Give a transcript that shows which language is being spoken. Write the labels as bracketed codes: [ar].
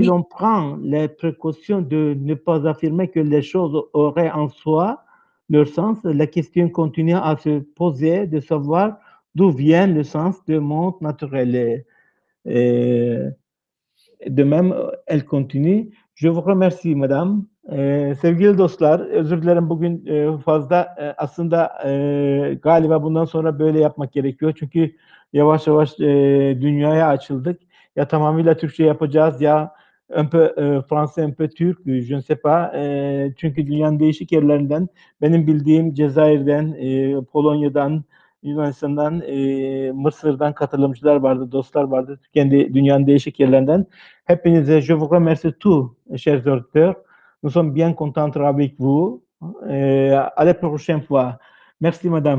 [fr] l'on prend les précautions de ne pas affirmer que les choses auraient en soi leur sens, la question continue à se poser de savoir d'où vient le sens du monde naturel. Et de même, elle continue. Je vous remercie madame. [tr] Sevgili dostlar, özür dilerim bugün fazla aslında galiba bundan sonra böyle yapmak gerekiyor. Çünkü yavaş yavaş dünyaya açıldık. Ya tamamıyla Türkçe yapacağız ya [fr] un peu français, un peu turc, je ne sais pas. [tr] Çünkü dünyanın değişik yerlerinden, benim bildiğim Cezayir'den, Polonya'dan, Yunanistan'dan, Mısır'dan katılımcılar vardı, dostlar vardı. Kendi dünyanın değişik yerlerinden. Hepinize [fr] je vous remercie tous, chers auditeurs. Nous sommes bien contents avec vous. À la prochaine fois. Merci, madame.